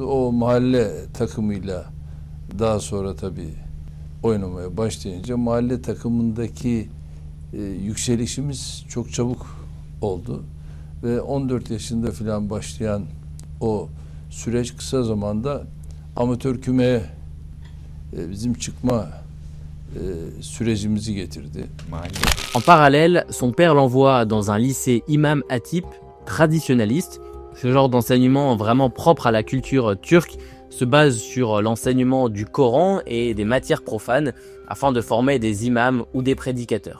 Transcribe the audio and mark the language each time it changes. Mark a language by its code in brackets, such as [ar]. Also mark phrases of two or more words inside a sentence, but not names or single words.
[tr] O mahalle takımıyla daha sonra tabii oynamaya başlayınca mahalle takımındaki yükselişimiz çok çabuk oldu. Ve 14 yaşında falan başlayan o süreç kısa zamanda amatör kümeye bizim çıkma sürecimizi getirdi. [fr] En parallèle, son père l'envoie dans un lycée Imam Hatip, traditionnaliste. Ce genre d'enseignement vraiment propre à la culture turque se base sur l'enseignement du Coran et des matières profanes afin de former des imams ou des prédicateurs.